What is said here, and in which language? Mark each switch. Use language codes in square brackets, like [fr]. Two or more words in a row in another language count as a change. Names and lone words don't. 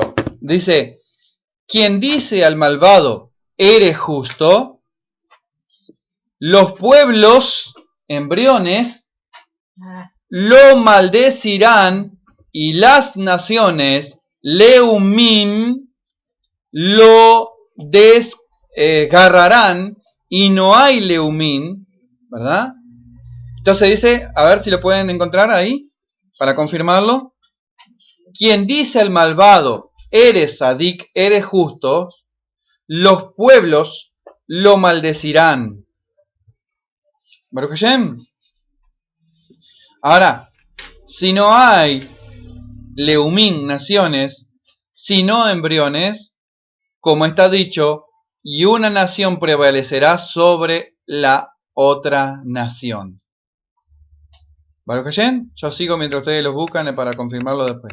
[es] Dice, quien dice al malvado, eres justo, los pueblos, embriones, lo maldecirán, y las naciones, leumín, lo desgarrarán, y no hay leumín, ¿verdad? Entonces dice, a ver si lo pueden encontrar ahí, para confirmarlo. Quien dice al malvado, eres sadik, eres justo, los pueblos lo maldecirán. [he] ברוך השם. [es] Ahora, si no hay leumín, naciones, sino embriones, como está dicho, y una nación prevalecerá sobre la otra nación. [he] ברוך השם, [es] yo sigo mientras ustedes los buscan para confirmarlo después.